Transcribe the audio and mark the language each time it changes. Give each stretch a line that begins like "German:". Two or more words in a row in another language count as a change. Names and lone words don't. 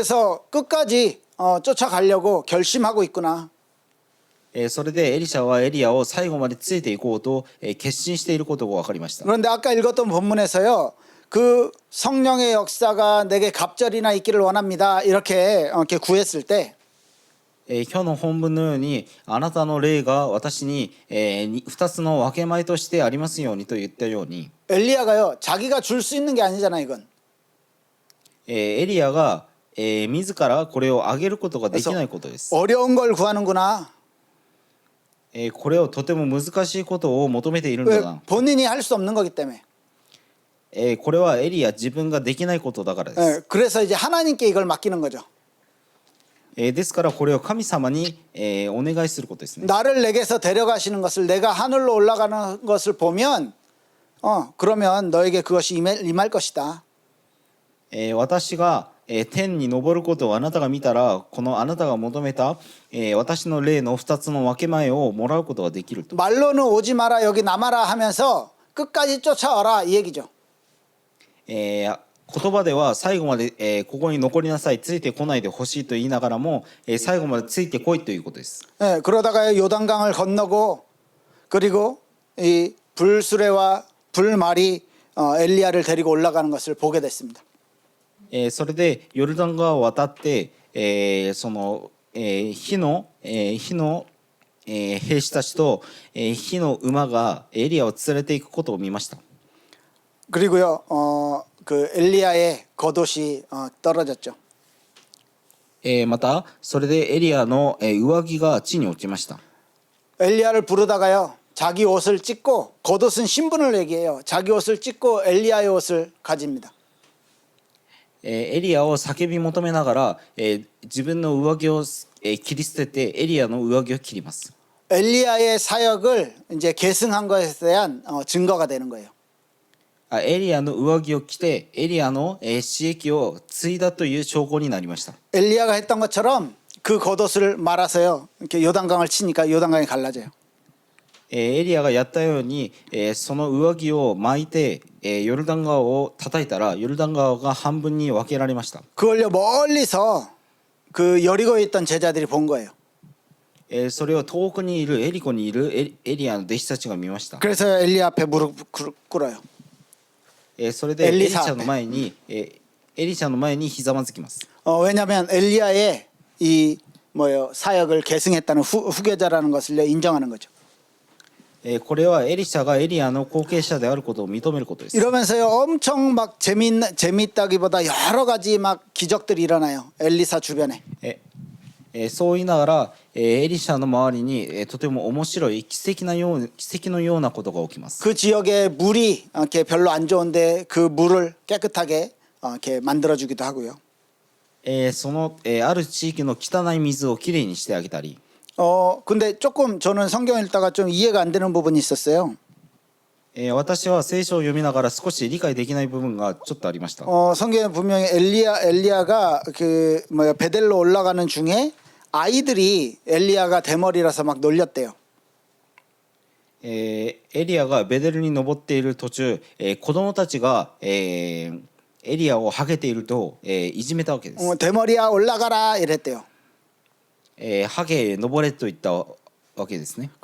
Korean: 그래서 끝까지 쫓아가려고 결심하고 있구나.
Japanese: それでエリシャはエリアを最後までついていこうと決心していることが分かりました。
Korean: 그런데 아까 읽었던 본문에서요. 그 성령의 역사가 내게 갑절이나 있기를 원합니다. 이렇게 구했을 때
Japanese: 今日の本文のようにあなたの霊が私に2つの分け前としてありますようにと言ったように
Korean: 엘리야가요. 자기가 줄 수 있는 게 아니잖아 이건.
Japanese: エリアが自らこれをあげることができないことです。
Korean: 어려운 걸 구하는구나.
Japanese: これをとても難しいことを求めているん
Korean: 왜
Japanese: だな。
Korean: 본인이 할 수 없는 거기 때문에.
Japanese: これはエリア自分ができないことだからです。
Korean: 그래서 이제 하나님께 이걸 맡기는 거죠.
Japanese: ですからこれを神様にお願いすることですね。
Korean: 나를 내게서 데려가시는 것을 내가 하늘로 올라가는 것을 보면 그러면 너에게 그것이 임할 것이다.
Japanese: 私が天に昇ることをあなたが見たらこのあなたが求めた私の霊の2つの分け前をもらうことができると。
Korean: 말로는 오지 마라 여기 남아라 하면서 끝까지 쫓아와라 이 얘기죠.
Japanese: 言葉では最後までここに残りなさいついてこないでほしいと言いながらも最後までついてこいということです。
Korean: 그러다가 요단강을 건너고 그리고 이 불수레와 불말이 엘리야를 데리고 올라가는 것을 보게 됐습니다.
Japanese: それでヨルダン川を渡ってその火の兵士たちと火の馬がエリアを連れていくことを見ました。
Korean: 그리고요 그 엘리야의 겉옷이 떨어졌죠.
Japanese: またそれでエリアの上着が地に落ちました。
Korean: 엘리야를 부르다가요 자기 옷을 찢고 겉옷은 신분을 얘기해요. 자기 옷을 찢고 엘리야의 옷을 가집니다.
Japanese: エリアを叫び求めながら自分の上着を切り捨ててエリアの上着を切ります。
Korean: 엘리야의 사역을 이제 계승한 것에 대한 증거가 되는 거예요.
Japanese: エリアの上着を着てエリアの死役を継いだという証拠になりました。
Korean: 엘리야가 했던 것처럼 그 겉옷을 말아서요 이렇게 요단강을 치니까 요단강이 갈라져요.
Japanese: エリアがやったようにその上着を巻いてヨルダン川を叩いたらヨルダン川が半分に分けられました。
Korean: 그걸요 멀리서 그 여리고에 있던 제자들이 본 거예요.
Japanese: それを遠くにいるエリコにいるエリアの弟子たちが見ました。
Korean: 그래서 엘리야 앞에 무릎 꿇어요.
Japanese: それでエリシャの前にひざまずきます。
Korean: 왜냐하면 엘리야의 이 사역을 계승했다는 후계자라는 것을 인정하는 거죠.
Japanese: これはエリシャがエリアの後継者であることを認めることです。
Korean: 이러면서요 엄청 막 재밌다기보다 여러 가지 막 기적들이 일어나요. 엘리사 주변에.
Japanese: そう言いながらエリシャの周りにとても面白い奇跡のようなことが起きます。
Korean: 그 지역에 물이 이렇게 별로 안 좋은데 그 물을 깨끗하게 이렇게 만들어주기도 하고요.
Japanese: そのある地域の汚い水をきれいにしてあげたり
Korean: 근데 조금 저는 성경 읽다가 좀 이해가 안 되는 부분이 있었어요.
Japanese: 私は聖書を読みながら少し理解できない部分がちょっとありました。
Korean: 성경에 분명히 엘리야가 그 베델로 올라가는 중에 아이들이 엘리야가 대머리라서 막 놀렸대요.
Japanese: エリアがベデルに登っている途中子供たちがエリアをハゲているといじめたわけです。
Korean: 대머리야 올라가라 이랬대요.
Japanese: ハゲ登れと言ったわけですね。